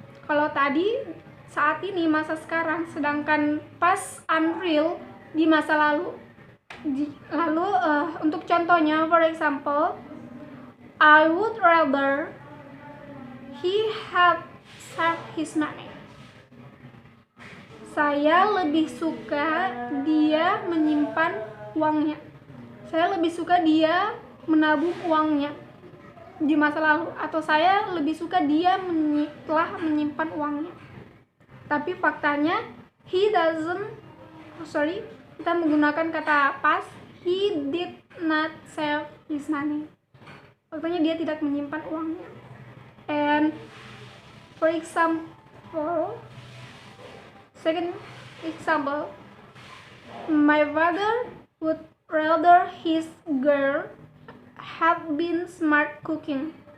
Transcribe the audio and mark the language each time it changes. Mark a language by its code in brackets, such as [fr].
[id] Kalau tadi saat ini masa sekarang, sedangkan past unreal di masa lalu. Lalu untuk contohnya, [en] for example, I would rather he had saved his money. [id] Saya lebih suka dia menyimpan uangnya. Saya lebih suka dia menabung uangnya di masa lalu, atau saya lebih suka dia telah menyimpan uangnya. Tapi faktanya kita menggunakan kata past, [en] he did not save his money. [id] Faktanya dia tidak menyimpan uangnya. [en] And for example, second example, my father would rather his girl had been smart cooking.